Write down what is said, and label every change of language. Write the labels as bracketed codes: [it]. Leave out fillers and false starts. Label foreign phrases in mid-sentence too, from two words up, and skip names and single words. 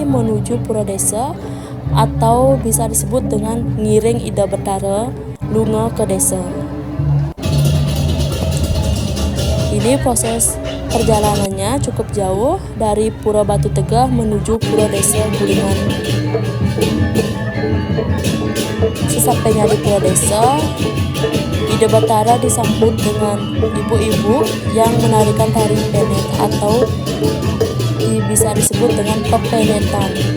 [id] menuju Pura Desa atau bisa disebut dengan [ban] ngiring Ida Betara lunga [id] ke desa. Ini proses perjalanannya cukup jauh dari Pura Batu Tegah menuju Pura Desa Gulingan. Sesampainya di Pura Desa, Ida Betara disambut dengan ibu-ibu yang menarikan tari penet atau bisa disebut dengan pepenetan.